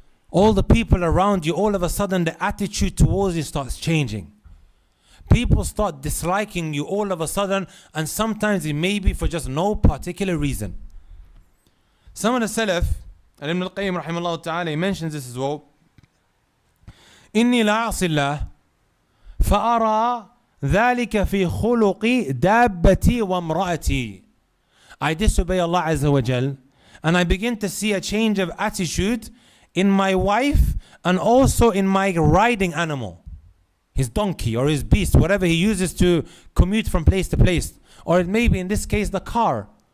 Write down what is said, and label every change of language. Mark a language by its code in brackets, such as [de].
[en] All the people around you, all of a sudden the attitude towards you starts changing. People start disliking you all of a sudden, and sometimes it may be for just no particular reason. Some of the Salaf, Ibn al-Qayyim rahimahullah ta'ala, he mentions this as well. [ar] إني لأعصي الله فأرى ذلك في خلق دابتي وامرأتي. [en] I disobey Allah Azza wa Jal, and I begin to see a change of attitude in my wife and also in my riding animal, his donkey or his beast, whatever he uses to commute from place to place, or it may be in this case the car.